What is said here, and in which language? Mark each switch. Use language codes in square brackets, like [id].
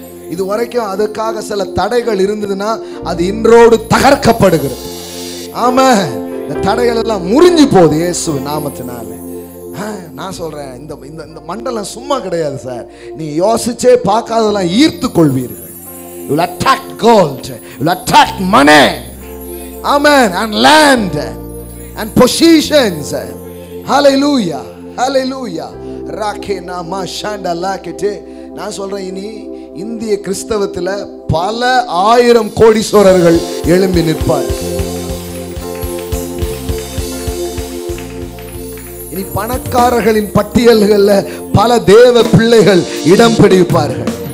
[ta] இது வரைக்கும் அதுக்காக சில தடைகள் இருந்ததுன்னா அது இன்றோடு தகர்க்கப்படுகிறது. ஆமென். இந்த தடைகள் எல்லாம் முறிஞ்சு போகுது இயேசுவின் நாமத்தினால. நான் சொல்றேன், இந்த இந்த மண்டலம் சும்மா கிடையாது சார். நீ யோசிச்சே பார்க்காதெல்லாம் ஈர்த்து கொள்வீர்கள். [en] You will attract gold, you will attract money, amen, and land and possessions. Hallelujah, hallelujah. Rakena mashanda lakete. [ta] நான் சொல்றேன், இனி இந்திய கிறிஸ்தவத்தில் பல ஆயிரம் கோடீஸ்வரர்கள் எழும்பி நிற்பார். இனி பணக்காரர்களின் பட்டியல்களில் பல தேவ பிள்ளைகள் இடம் பிடிப்பார்கள்.